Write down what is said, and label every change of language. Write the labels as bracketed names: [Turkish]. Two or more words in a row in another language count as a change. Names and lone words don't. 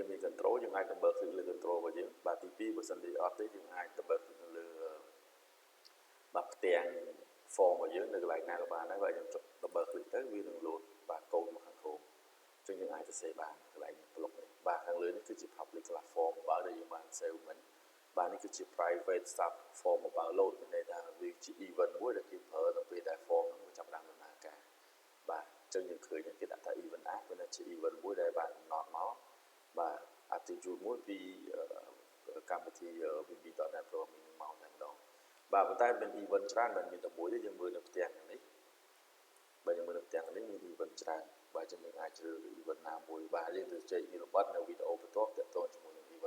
[Khmer] មាន control យើងអាច [English] double click [Khmer] លើ control របស់យើងបាទទី2បើសិនជាអត់ទេយើងអាច [English] double click [Khmer] នៅលើបាទផ្ទាំង form របស់យើងនៅកន្លែងណាក៏បានដែរបាទយើងចុច double click ទៅវានឹង load បាទ code មកខាងក្រោមអញ្ចឹងយើងអាចសរសេរបានកន្លែងប្លុកនេះបាទខាងលើនេះគឺជា [English] public class form [Khmer] បើដែលយើងបាន save វិញបាទនេះគឺជា [English] private sub form [Khmer] បើ load មានន័យថាវាជា event មួយ ដែលគេប្រើនៅពេលដែល form ហ្នឹងចាប់ផ្ដើមដំណើរការបាទអញ្ចឹងយើងឃើញគេដាក់ថា [English] event act [Khmer] វាជា event មួយដែលបានកំណត់មកបាទ attitude មួយពីកម្មវិធី [English] vb.net programming [Khmer] មកតែម្ដងបាទប៉ុន្តែមាន event ច្រើនមិនមានតែមួយទេយើងមើលនៅផ្ទាំងនេះបាទយើងមើលនៅផ្ទាំងនេះមាន event ច្រើនបាទអញ្ចឹងយើងអាចជ្រើសរើស event ណាមួយបាទយើងទៅជែកពីលម្អិតនៅវីដេអូបន្ទាប់ទាក់ទងជាមួយ